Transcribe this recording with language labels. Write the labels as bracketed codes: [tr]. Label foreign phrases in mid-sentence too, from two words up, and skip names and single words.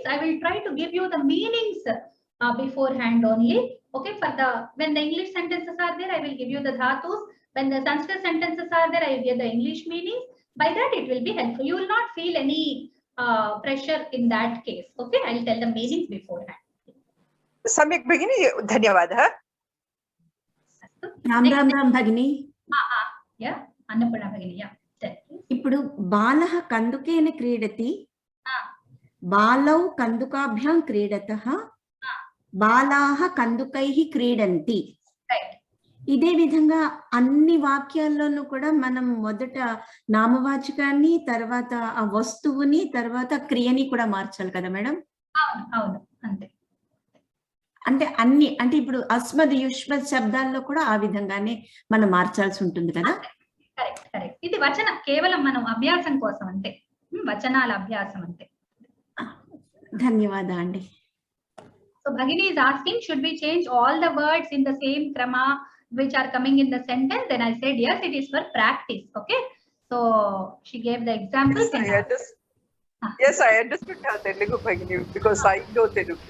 [en] I will try to give you the meanings beforehand only. Okay, when the English sentences are there, I will give you the dhatus. When the Sanskrit sentences are there, I will give the English meanings. By that, it will be helpful. You will not feel any pressure in that case. Okay, I will tell the meanings beforehand. Samyak Bhagini, Dhanyavadah. Ram Bhagini. Yeah, Annapurna Bhagini, yeah. [sa] ఇప్పుడు బాలః కందుకేన క్రీడతి బాలౌ కందుకాభ్యాం క్రీడతః బాలాః కందుకైః క్రీడంతి. [te] ఇదే విధంగా అన్ని వాక్యాల్లోనూ కూడా మనం మొదట నామవాచకాన్ని, తర్వాత ఆ వస్తువుని, తర్వాత క్రియని కూడా మార్చాలి కదా మేడం? అవును, అంతే. అంటే అన్ని, అంటే ఇప్పుడు అస్మద్ యుష్మద్ శబ్దాల్లో కూడా ఆ విధంగానే మనం మార్చాల్సి ఉంటుంది కదా? కరెక్ట్. ఇది వచన కేవలం మనం అభ్యాసం కోసం అంతే, వచనాల అభ్యాసం అంతే. ధన్యవాదాలు అండి. [en] So Bhagini is asking, should we change all the words in the same krama which are coming in the sentence? Then I said yes, it is for practice. Okay, so she gave the examples. Yes, I understood her Telugu, Bhagini, because I know Telugu.